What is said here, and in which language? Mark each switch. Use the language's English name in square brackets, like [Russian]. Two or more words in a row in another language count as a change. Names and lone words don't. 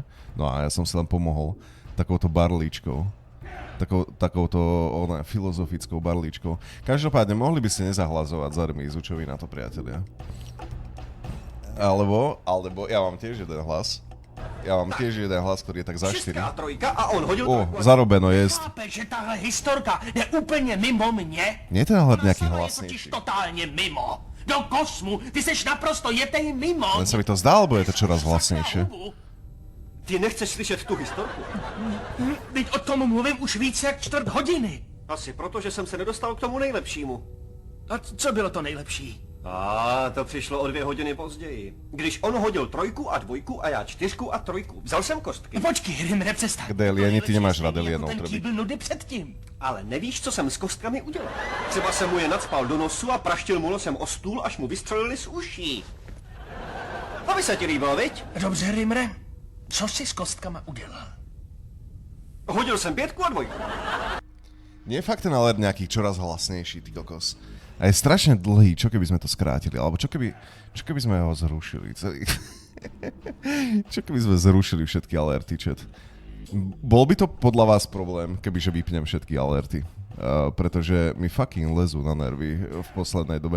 [Slovak] No a ja som si len pomohol takouto barlíčkou, takouto filozofickou barlíčkou. Každopádne, mohli by ste nezahlasovať za remízu, čo vy na to, priatelia? Alebo, ja mám tiež jeden hlas. Ktorý je tak za 4. [Czech] A on hodil zarobeno jest. Chápeš, že tahle historka je úplně mimo mě? [Slovak] Nie je tenhle nejaký Je hlasnejší. [Czech] totiž totálně mimo. Do kosmu, ty seš naprosto jetej mimo. [Slovak] Len sa mi to zdá, alebo je to čoraz hlasnejšie? [Czech] Ty nechceš slyšet tu historku? Teď o tom mluvím už víc jak 4 hodiny. Asi proto, že jsem se nedostal k tomu nejlepšímu. A co bylo to nejlepší? To přišlo o 2 hodiny později. Když on hodil 3 a 2 a já 4 a 3. Vzal jsem kostky. Počkej, Rimre, přestaň. [Slovak] Kde alieni, ty nemáš rád alienov, [Czech] ten Trby. kýbl nudy předtím. Ale nevíš, co jsem s kostkami udělal. Třeba jsem mu je nacpal do nosu a praštil mu nosem o stůl, až mu vystřelili z uší. To by se ti líbilo, viď? Dobře, Rimre, co jsi s kostkama udělal? Hodil jsem 5 a 2. [Slovak] Nie je fakt ten alert nejaký čoraz hlasnejší, ty kokos. A je strašne dlhý, čo keby sme to skrátili, alebo čo keby sme ho zrušili celý. Čo keby sme zrušili všetky alerty, chat. Bol by to podľa vás problém, kebyže vypnem všetky alerty? Pretože mi fucking lezú na nervy v poslednej dobe.